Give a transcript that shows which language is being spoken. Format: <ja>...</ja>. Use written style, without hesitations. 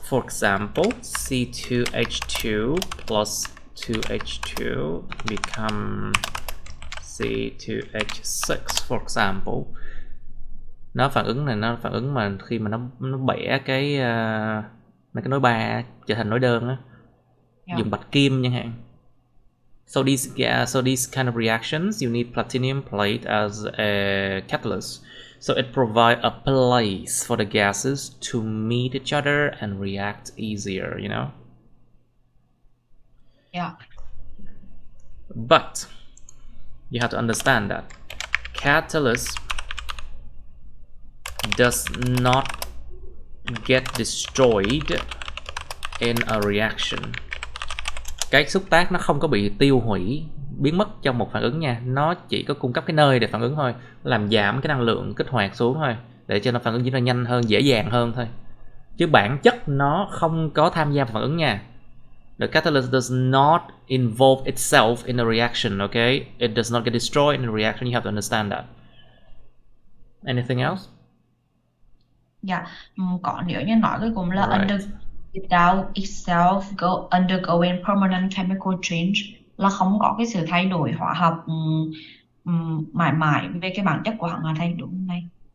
<en>For example, C2H2 plus 2H2 become C2H6, for example.</en> <vi>Nó phản ứng này, nó phản ứng mà khi mà nó bẻ cái mấy cái nối ba trở thành nối đơn á, dùng bạch kim chẳng hạn.</vi> <en>So these kind of reactions, you need platinum plate as a catalyst. So it provides a place for the gases to meet each other and react easier, you know? Yeah. But you have to understand that catalyst does not get destroyed in a reaction.</en> <vi>Cái xúc tác nó không có bị tiêu hủy, biến mất trong một phản ứng nha. Nó chỉ có cung cấp cái nơi để phản ứng thôi, làm giảm cái năng lượng kích hoạt xuống thôi, để cho nó phản ứng diễn ra nhanh hơn, dễ dàng hơn thôi. Chứ bản chất nó không có tham gia vào phản ứng nha.</vi> <en>The catalyst does not involve itself in a reaction, okay? It does not get destroyed in a reaction. You have to understand that. Anything else? Yeah.</en> <vi>Có nếu như nói cái cũng là</vi> <en>Right. without itself undergoing permanent chemical change,</en> <vi>là không có cái sự thay đổi hóa học mãi mãi về cái bản chất của hằng thay đúng không này?</vi>